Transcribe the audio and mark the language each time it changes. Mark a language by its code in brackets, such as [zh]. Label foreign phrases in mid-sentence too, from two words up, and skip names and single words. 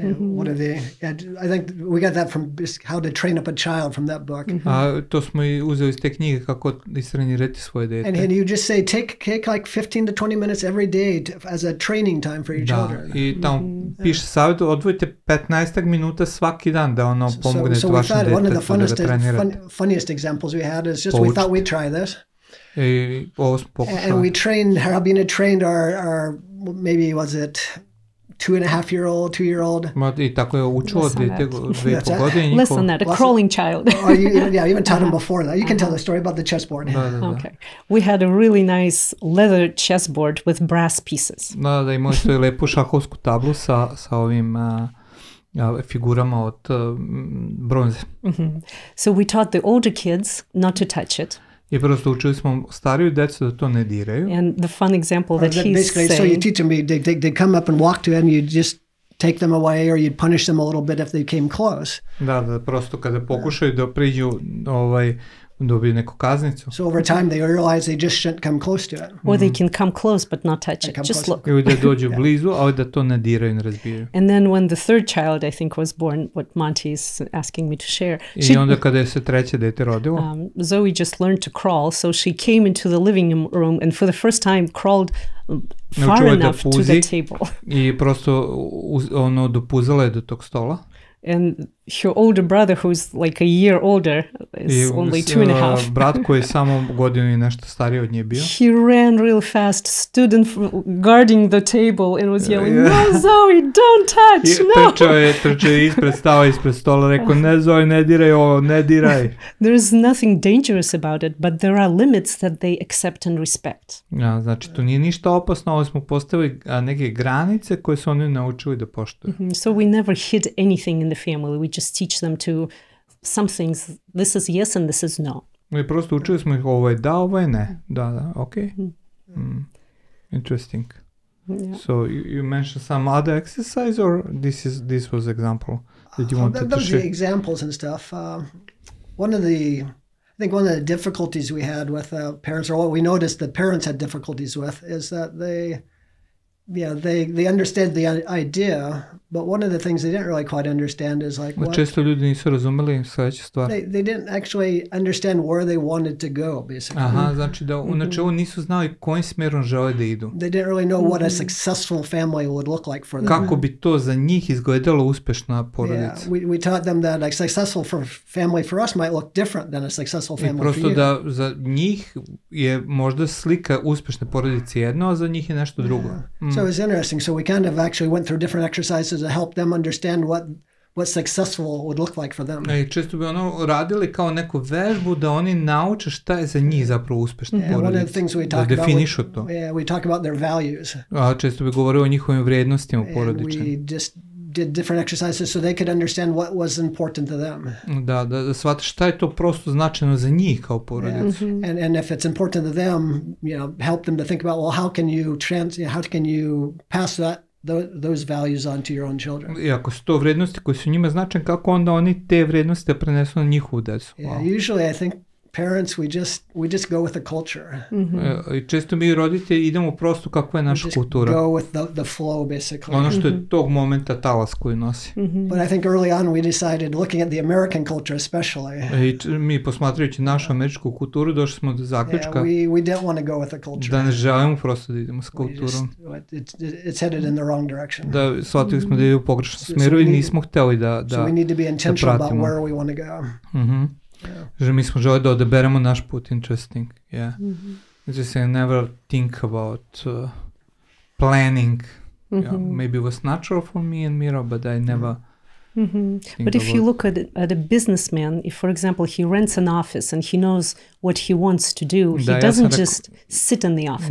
[en] I think we got that from How to Train Up a Child from that book. [sr] To smo i uzeli iz te knjige kako istrenirati svoje dete. [en] And you just say take like 15 to 20 minutes every day as a training time for your children. [sr] I tamo piše savjet, odvojite 15 minuta svaki dan da pomognete vašem detetu. [en] One of the funniest examples we had is just we thought we'd try this. And we trained, Albina trained our maybe was it 2.5-year-old. [sr] I tako je učuo dete 2,5 godine. [en] Listen that, a crawling child. Even taught him before that. You can tell the story about the chessboard. Okay. We had a really nice leather chessboard with brass pieces. [sr] Da, imali smo lepu šahovsku tablu sa ovim figurama od bronze. [en] So we taught the older kids not to touch it. [sr] I prosto učili smo stariju decu da to ne diraju. [en] And the fun example that he's saying... So you teach them, they come up and walk to it and you just take them away or you'd punish them a little bit if they came close. [sr] Da, prosto kada pokušaju da priđu dobiju neku kaznicu. [en] So over time they realize they just shouldn't come close to it. Or they can come close but not touch it, just look. [sr] Ili da dođu blizu, ali da to ne diraju, ne razbijaju. [en] And then when the third child, I think, was born, what Monte is asking me to share. [sr] I onda kada je se treće dete rodilo. [en] Zoe just learned to crawl, so she came into the living room and for the first time crawled far enough to the table. [sr] I prosto dopuzala je do tog stola. [en] And her older brother, who's like a year older, is only 2.5. [sr] Brat koji je samo godinu i nešto stariji od nje bio. [en] He ran real fast, stood guarding the table and was yelling, no Zoe, don't touch, no! [sr] Trčao je ispred stola, rekao, ne Zoe, ne diraj ovo, ne diraj. [en] There's nothing dangerous about it, but there are limits that they accept and respect. [sr] Znači, to nije ništa opasno, ali smo postavili neke granice koje su oni naučili da poštuju. [en] So we never hid anything in the family. We just teach them to some things. This is yes and this is no. [sr] Mi prosto učili smo ih ovo je da, ovo je ne. Da, [en] okay. Interesting. Yeah. So you mentioned some other exercise or this was example that you wanted to share? Those are examples and stuff. One of the difficulties we had with parents, or what we noticed that parents had difficulties with, is that they understand the idea, but one of the things they didn't really quite understand is like what... [sr] Često ljudi nisu razumeli sledeću stvar. [en] They didn't actually understand where they wanted to go, basically. [sr] Aha, znači da u načelu nisu znali kojim smerom žele da idu. [en] They didn't really know what a successful family would look like for them. [sr] Kako bi to za njih izgledalo uspešna porodica. [en] We taught them that a successful family for us might look different than a successful family for you. [sr] I prosto da za njih je možda slika uspešne porodice jedno, a za njih je nešto drugo. [en] So it was interesting. So we kind of actually went through different exercises to help them understand what successful would look like for them. [sr] I često bi radili kao neku vežbu da oni nauče šta je za njih zapravo uspešna porodica. Da definišu to. [en] We talk about their values. [sr] A često bi govorili o njihovim vrednostima porodičnim. [en] We just did different exercises so they could understand what was important to them. [sr] Da shvate šta je to prosto značajno za njih kao porodicu. [en] And if it's important to them, help them to think about, well, how can you pass those values on to your own children. [sr] I ako su to vrednosti koje su njima značajne, kako onda oni te vrednosti prenesu na njihovu decu? [en] Usually I think parents, we just go with the culture. [sr] I često mi roditelji idemo prosto kakva je naša kultura. [en] Go with the flow, basically. [sr] Ono što je tog momenta talas koji nosi. [en] But I think early on we decided, looking at the American culture especially. [sr] I mi posmatrajući našu američku kulturu došli smo do zaključka [en] we didn't want to go with the culture. [sr] Da ne želimo prosto da idemo s kulturom. [en] It's headed in the wrong direction. [sr] Da shvatili smo da ide u pogrešnom smeru i nismo hteli da [en] So we need to be intentional about where we want to go. [sr] Že mi smo želi da odaberemo naš put. [en] Interesting. Yeah. Just I never think about planning. Maybe it was natural for me and Mira, but I never But if you look at a businessman, if for example he rents an office and he knows what he wants to do, he doesn't just sit in the office.